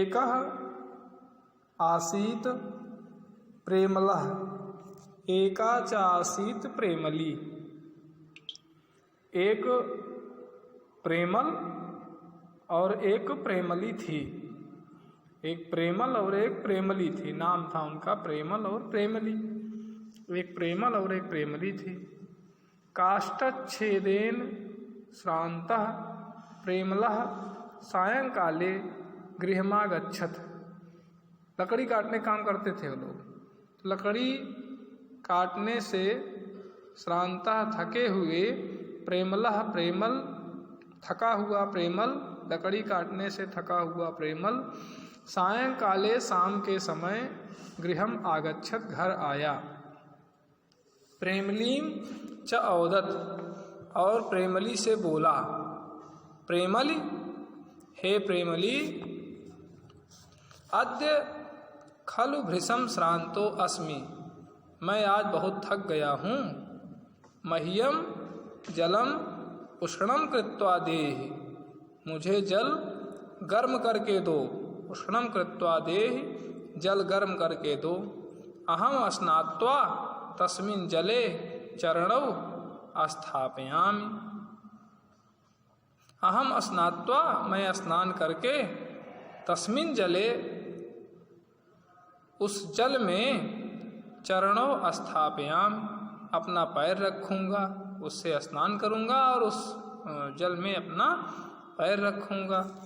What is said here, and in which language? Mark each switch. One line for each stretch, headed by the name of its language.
Sanskrit: एकः आसीत प्रेमलः एका च आसीत प्रेमली।
Hindi: एक प्रेमल और एक प्रेमली थी। एक प्रेमल और एक प्रेमली थी। नाम था उनका प्रेमल और प्रेमली। एक प्रेमल और एक प्रेमली थी।
Sanskrit: काष्ठच्छेदेन श्रान्तः प्रेमलः सायंकाले गृहमागच्छत्।
Hindi: लकड़ी काटने काम करते थे वो लोग। लकड़ी काटने से श्रान्तः थके हुए प्रेमलः प्रेमल थका हुआ प्रेमल लकड़ी काटने से थका हुआ प्रेमल सायंकाले शाम के समय
Sanskrit: गृहम आगच्छत
Hindi: घर आया।
Sanskrit: प्रेमलीम च औदत
Hindi: और प्रेमली से बोला।
Sanskrit: प्रेमली, हे प्रेमली, अद्य खलु भृशं श्रांतो अस्मि।
Hindi: मैं आज बहुत थक गया हूँ।
Sanskrit: मह्यम जलम उष्णम कृत्वा देहि।
Hindi: मुझे जल गर्म करके दो।
Sanskrit: उष्णम कृत्वा देहि,
Hindi: जल गर्म करके दो।
Sanskrit: अहम स्नात्वा तस्मिन् जले चरणौ स्थापयामि। अहम स्नात्वा,
Hindi: मैं स्नान करके,
Sanskrit: तस्मिन् जले,
Hindi: उस जल में,
Sanskrit: चरणों स्थापयाम,
Hindi: अपना पैर रखूँगा, उससे स्नान करूँगा और उस जल में अपना पैर रखूँगा।